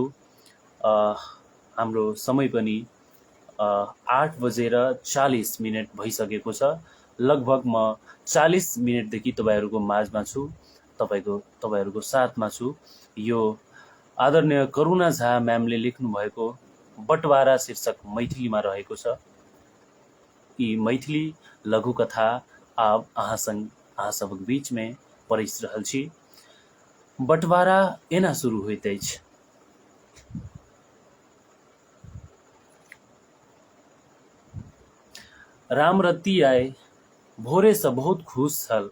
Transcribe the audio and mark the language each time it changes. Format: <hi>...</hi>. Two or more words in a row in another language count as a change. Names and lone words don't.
<ne>हाम्रो समय पनि 8:40 भइसकेको छ। लगभग म 40 मिनटदेखि तपाईहरूको माझमा छु, तपाईहरूको साथमा छु। यो आदरणीय करुणा झा म्यामले लेख्नु भएको बटवारा शीर्षक मैथिलीमा रहेको छ।</ne> <mai>यी मैथिली लघुकथा आब अहाँ सबक बीच में पड़िस रहल छी। बंटवारा एना शुरू होइत अछि। रामरती आए भोरे से बहुत खुश छल।</mai>